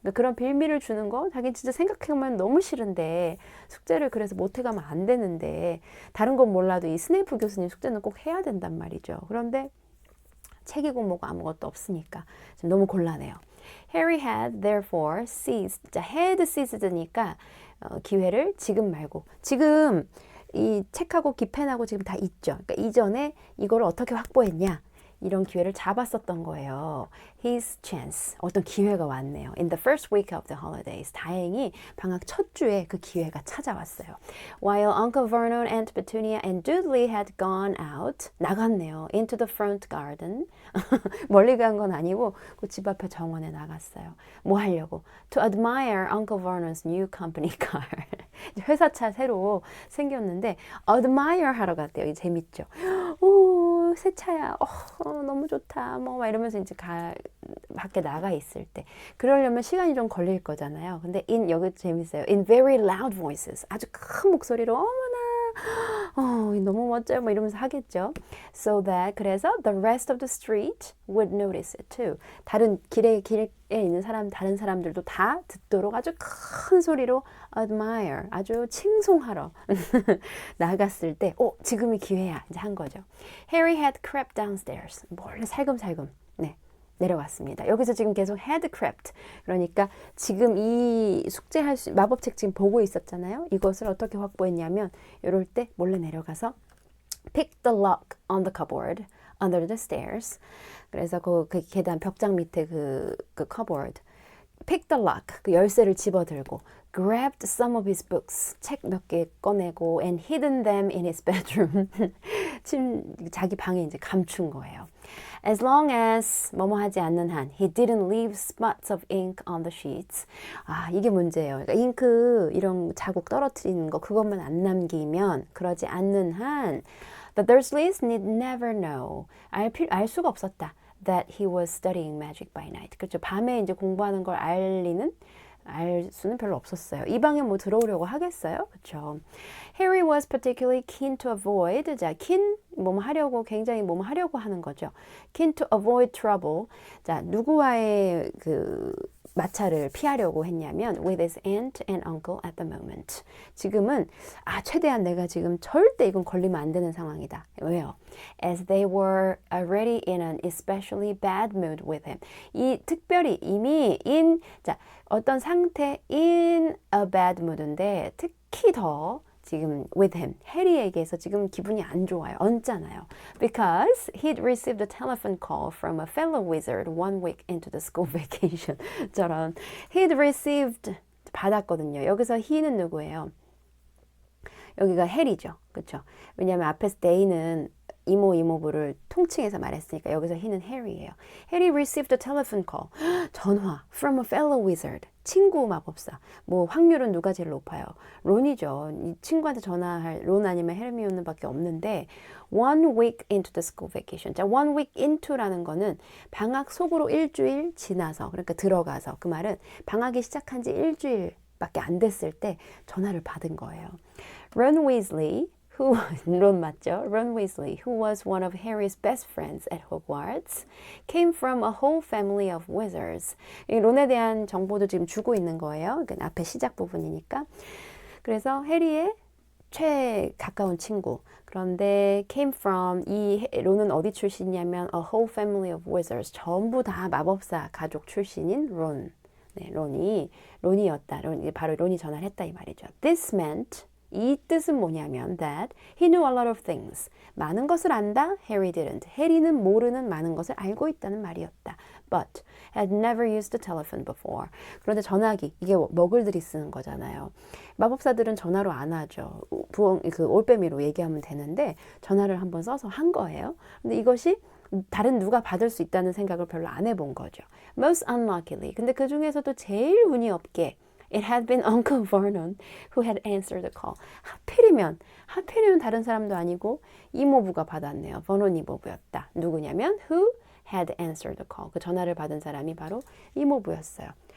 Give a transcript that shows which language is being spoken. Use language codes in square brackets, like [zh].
[ko] 그러니까 그런 빌미를 주는 거 자기 진짜 생각해보면 너무 싫은데 숙제를 그래서 못 해가면 안 되는데 다른 건 몰라도 이 스네이프 교수님 숙제는 꼭 해야 된단 말이죠. 그런데 책이고 뭐고 아무것도 없으니까 지금 너무 곤란해요. [en] Harry had therefore seized. [ko] 자, [en] had seised [ko] 니까 기회를 지금 말고, 지금 이 책하고 기펜하고 지금 다 있죠. 그러니까 이전에 이거를 어떻게 확보했냐, 이런 기회를 잡았었던 거예요. [en] His chance, [ko] 어떤 기회가 왔네요. [en] In the first week of the holidays, [ko] 다행히 방학 첫 주에 그 기회가 찾아왔어요. [en] While Uncle Vernon, Aunt Petunia and Dudley had gone out, [ko] 나갔네요. [en] Into the front garden. [ko] 멀리 간 건 아니고 그 집 앞에 정원에 나갔어요. 뭐 하려고? [en] To admire Uncle Vernon's new company car. [ko] 회사차 새로 생겼는데 admire 하러 갔대요. 이게 재밌죠. 오, 새 차야. 너무 좋다. 뭐 막 이러면서 이제 밖에 나가 있을 때 그러려면 시간이 좀 걸릴 거잖아요. 근데 여기 재밌어요. [en] In very loud voices. [ko] 아주 큰 목소리로 어머나 너무 멋져요. 뭐 이러면서 하겠죠. [en] So that [ko] 그래서 [en] the rest of the street would notice it too. [ko] 길에 있는 다른 사람들도 다 듣도록 아주 큰 소리로 admire, 아주 칭송하러 나갔을 때, 지금이 기회야. 이제 한 거죠. [en] Harry had crept downstairs. [ko] 몰래 살금살금. 네. 내려갔습니다. 여기서 지금 계속 [en] had crept. [ko] 그러니까 지금 이 마법책 지금 보고 있었잖아요. 이것을 어떻게 확보했냐면 이럴 때 몰래 내려가서 [en] pick the lock on the cupboard under the stairs. [ko] 그래서 그 계단 벽장 밑에 그 cupboard. [en] pick the lock. [ko] 그 열쇠를 집어들고 [en] grabbed some of his books. [ko] 책 몇 개 꺼내고 [en] and hidden them in his bedroom. [ko] 자기 방에 이제 감춘 거예요. [en] As long as [ko] 뭐뭐 하지 않는 한 [en] he didn't leave spots of ink on the sheets. [ko] 이게 문제예요. 그러니까 잉크 이런 자국 떨어뜨리는 거 그것만 안 남기면 그러지 않는 한 [en] the Dursleys need never know. [ko] 알 수가 없었다. [en] That he was studying magic by night. [ko] 그렇죠. 밤에 이제 공부하는 걸 알 수는 별로 없었어요. 이 방에 뭐 들어오려고 하겠어요? 그렇죠. [en] Harry was particularly keen to avoid. [ko] 자, keen 굉장히 하려고 하는 거죠. [en] keen to avoid trouble. [ko] 자, 누구와의 마찰을 피하려고 했냐면 [en] with his aunt and uncle at the moment. [ko] 지금은 최대한 내가 지금 절대 이건 걸리면 안 되는 상황이다. 왜요? [en] As they were already in an especially bad mood with him. [ko] 특별히 이미 어떤 상태 [en] in a bad mood [ko] 인데 특히 더 지금 [en] with him, [ko] 해리에게서 지금 기분이 안 좋아요. 얹잖아요. [en] Because he'd received a telephone call from a fellow wizard 1 week into the school vacation. [ko] 저런 [en] he'd received [ko] 받았거든요. 여기서 he는 누구예요? 여기가 해리죠. 그렇죠? 왜냐하면 앞에서 they는 이모부를 통칭해서 말했으니까 여기서 he는 해리예요. [en] Harry received a telephone call. [ko] 전화 [en] from a fellow wizard. [ko] 친구 마법사. 확률은 누가 제일 높아요? 론이죠. 이 친구한테 전화할 론 아니면 헤르미온느 밖에 없는데 [en] 1 week into the school vacation. [ko] 자, [en] 1 week into [ko] 라는 거는 방학 속으로 일주일 지나서 그러니까 들어가서 그 말은 방학이 시작한 지 일주일밖에 안 됐을 때 전화를 받은 거예요. Ron Weasley 론 맞죠? [en] Ron Weasley, who was one of Harry's best friends at Hogwarts, came from a whole family of wizards. [ko] 이 론에 대한 정보도 지금 주고 있는 거예요. 그러니까 앞에 시작 부분이니까. 그래서 해리의 가까운 친구. 그런데 [en] came from [ko] 이 론은 어디 출신이냐면 [en] a whole family of wizards. [ko] 전부 다 마법사 가족 출신인 론. 네, 론이었다. 바로 론이 전화를 했다 이 말이죠. [en] This meant [ko] 이 뜻은 뭐냐면 [en] that he knew a lot of things. [ko] 많은 것을 안다. [en] Harry didn't. [ko] 해리는 모르는 많은 것을 알고 있다는 말이었다. [en] But had never used the telephone before. [ko] 그런데 전화기 이게 머글들이 쓰는 거잖아요. 마법사들은 전화로 안 하죠. 올빼미로 얘기하면 되는데 전화를 한번 써서 한 거예요. 근데 이것이 다른 누가 받을 수 있다는 생각을 별로 안 해본 거죠. [en] Most unluckily. [ko] 근데 그 중에서도 제일 운이 없게 [en] It had been Uncle Vernon who had answered the call. [ko] 하필이면 다른 사람도 아니고 이모부가 받았네요. 버논 이모부였다. 누구냐면 [en] who had answered the call. [ko] 그 전화를 받은 사람이 바로 이모부였어요.